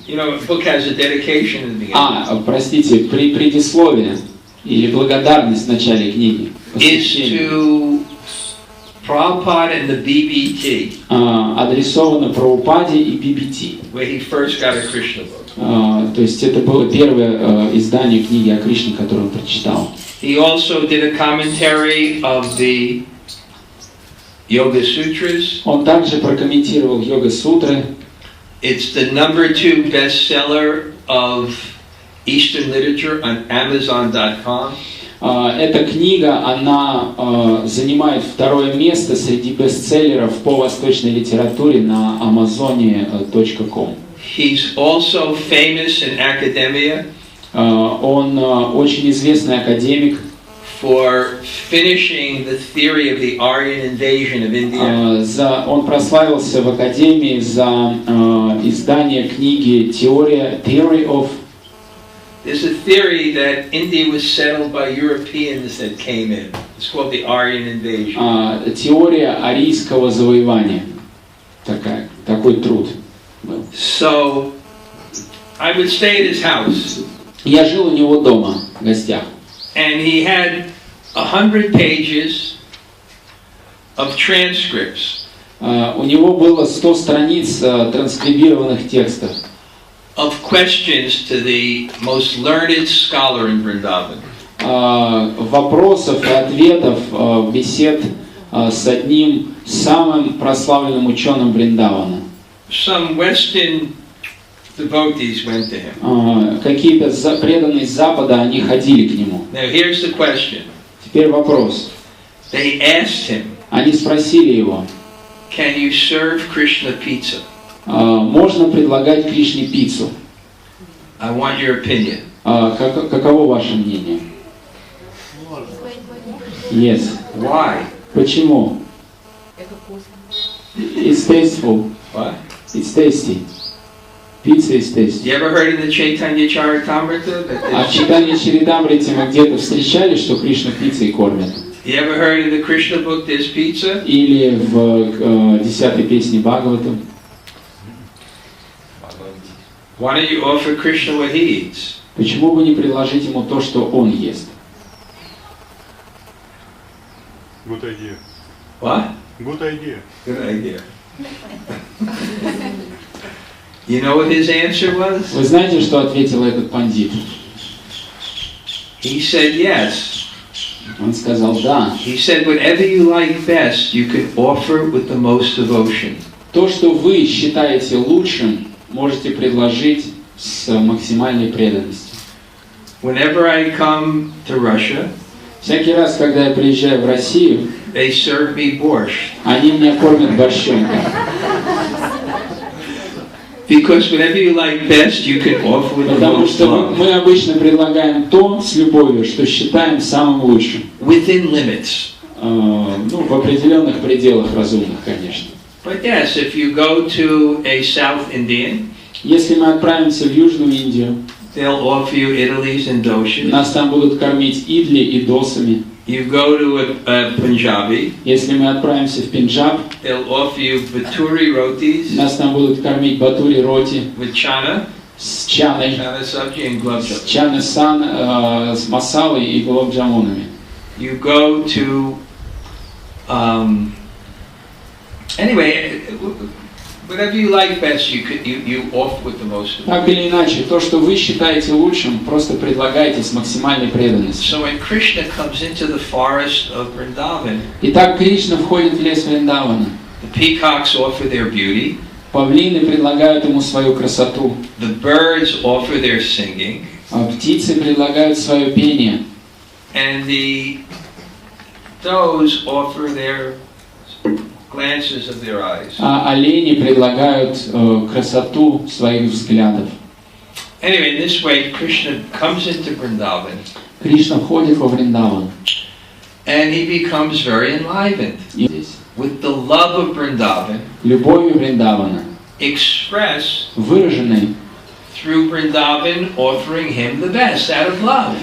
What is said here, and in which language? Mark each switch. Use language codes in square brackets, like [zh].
[en] you know, a book has a dedication in the beginning. [ru] Простите, при предисловии или благодарность в начале книги. [en] Is to Prabhupada and the BBT. [ru] Адресовано Прабхупаде и BBT. [en] Where he first got a Krishna book. [ru] То есть это было первое издание книги о Кришне, которое он прочитал. [en] He also did a commentary of the Yoga Sutras. [ru] Он также прокомментировал Йога-сутры. [en] It's the #2 bestseller of Eastern literature on Amazon.com. [ru] Эта книга, она занимает второе место среди бестселлеров по восточной литературе на Amazon.com. [en] He's also famous in academia. [ru] Он очень известный академик. [en] For finishing the theory of the Aryan invasion of India. [ru] Он прославился в академии за издание книги [en] Theory of. There's a theory that India was settled by Europeans that came in. It's called the Aryan invasion. [ru] Теория арийского завоевания. Такой труд был. [en] So, I would stay at his house. [ru] Я жил у него дома в гостях. [en] And he had 100 pages of transcripts. [ru] У него было 100 страниц транскрибированных текстов. [en] Of questions to the most learned scholar in Vrindavan. [ru] Вопросов и ответов, бесед с одним самым прославленным ученым Вриндавана. [en] Some Western devotees went to him. [ru] Какие-то преданные с Запада, они ходили к нему. [en] Now here's the question. [ru] Теперь вопрос. [en] They asked him. [ru] Они спросили его. [en] Can you serve Krishna pizza? [ru] Можно предлагать Кришне пиццу? [en] I want your opinion. [ru] Каково ваше мнение? [en] Yes. Why? [ru] Почему? [en] It's tasteful. What? It's tasty. Pizza is tasty. You ever heard in the Chaitanya Charitamrita that [ru] в Чайтанья Чаритамрите мы где-то встречали, что Кришна пиццей кормят? [en] You ever heard in the Krishna book there's pizza? [ru] Или в 10-й песне Бхагаватам? [en] Why don't you offer Krishna what he eats? [ru] Почему бы не предложить ему то, что он ест? [en] Good idea. What? Good idea. Good idea. You know what his answer was? [ru] Вы знаете, что ответил этот пандит? [en] He said yes. [ru] Он сказал да. [en] He said whatever you like best, you can offer with the most devotion. [ru] То, что вы считаете лучшим, можете предложить с максимальной преданностью. [en] Whenever I come to Russia, [ru] всякий раз, когда я приезжаю в Россию, [en] they serve me borscht. [ru] Они меня кормят борщом. [en] Because whatever you like best, you can offer with the [ru] Потому [en] most [ru] что [en] love. [ru] мы обычно предлагаем то с любовью, что считаем самым лучшим. [en] Within limits. [ru] В определенных пределах разумных, конечно. [en] But yes, if you go to a South Indian, [ru] если мы отправимся в Южную Индию, [en] they'll offer you idlis and doshas. [ru] Нас там будут кормить идли и досами. [en] You go to a Punjabi, [ru] если мы отправимся в Пенджаб, [en] they'll offer you baturi rotis. [ru] Нас там будут кормить батури роти. [en] With chana. [ru] С чаной. [en] Chana sabji and gulab jamun. [ru] С чаной сан, с масалой и гулаб-джамунами. [en] You go to anyway, whatever you like best, you offer with the most. [ru] Так или иначе, то, что вы считаете лучшим, просто предлагайте с максимальной преданностью. [en] So when Krishna comes into the forest of Vrindavan, [ru] Итак, Кришна входит в лес Вриндавана. [en] the peacocks offer their beauty. [ru] Павлины предлагают ему свою красоту. [en] The birds offer their singing. [ru] А птицы предлагают свое пение. [en] And the does offer their glances of their eyes. [ru] А олени предлагают красоту своих взглядов. [en] Anyway, in this way, Krishna comes into Vrindavan. [ru] Кришна входит во Вриндаван. [en] And he becomes very enlivened with the love of Vrindavan. [ru] Любовью Вриндавана. [en] expressed [ru] выраженный [en] through Vrindavan offering him the best out of love.